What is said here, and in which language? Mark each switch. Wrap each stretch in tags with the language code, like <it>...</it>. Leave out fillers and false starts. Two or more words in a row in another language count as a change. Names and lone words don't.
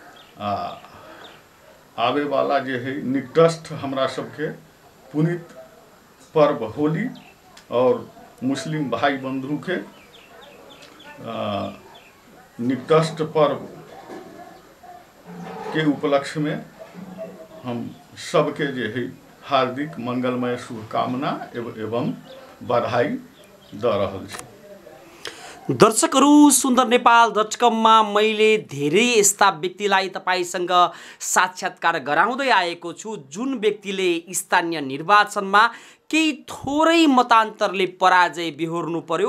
<mai>आवे वाला जे है निकटस्थ हमरा सबके पुनीत पर्व होली और मुस्लिम भाई बंधु के निकटस्थ पर्व के उपलक्ष्य में हम सबके जे है हार्दिक मंगलमय शुभकामना एवं बधाई द रहल छी।</mai> <ne>दर्शकहरू, सुन्दर नेपाल .com-मा मैले धेरै यस्ता व्यक्तिलाई तपाईसँग साक्षात्कार गराउँदै आएको छु जुन व्यक्तिले स्थानीय निर्वाचनमा केही थोरै मतान्तरले पराजय बिहोर्नु पर्यो।</ne>